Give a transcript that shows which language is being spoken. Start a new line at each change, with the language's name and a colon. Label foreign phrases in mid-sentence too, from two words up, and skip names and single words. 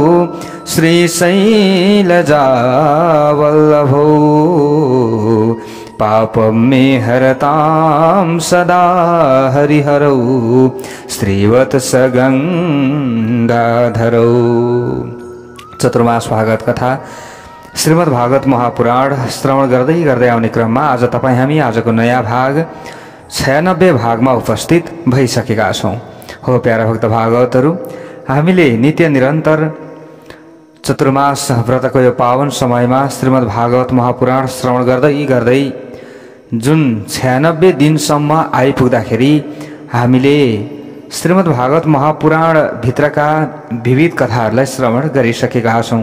Sanskrit: श्रीशैलजा वल्लभो पापं मे हरतां सदा हरिहरौ श्रीवत्स गंगाधरौ।
Nepali: चतुर्मास भागवत कथा श्रीमद् भागवत महापुराण श्रवण गर्दै गर्दै आउने क्रममा आज तपाईं हामी आजको नयाँ भाग 96 भागमा उपस्थित भइसकेका छौं। हो प्यारा भक्त भागवतहरू, हामीले नित्य निरन्तर चतुर्मास व्रतको यो पावन समयमा श्रीमद् भागवत महापुराण श्रवण गर्दै गर्दै जुन 96 दिनसम्म आइपुग्दाखेरि हामीले श्रीमद् भागवत महापुराण भित्रका विविध कथाहरूलाई श्रवण गरिसकेका छौं।